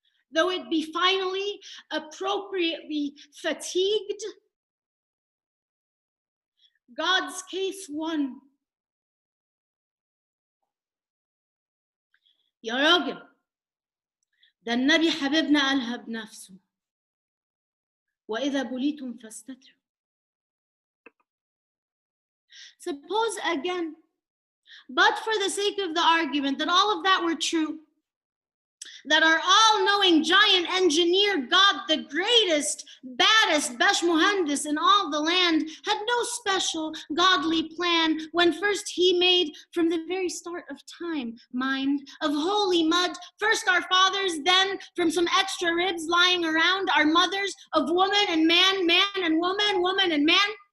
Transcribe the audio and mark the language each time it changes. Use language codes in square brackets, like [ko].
[en] Though it be finally, appropriately fatigued, God's case won. [ar] يا راجل ده النبي حبيبنا قالها بنفسه وإذا بليتم فاستتروا. [en] Suppose again, but for the sake of the argument, that all of that were true, that our all-knowing giant engineer God, the greatest, baddest Besh Muhandis in all the land, had no special godly plan when first he made, from the very start of time, mind, of holy mud, first our fathers, then from some extra ribs lying around, our mothers, of woman and man, man and woman, woman and man.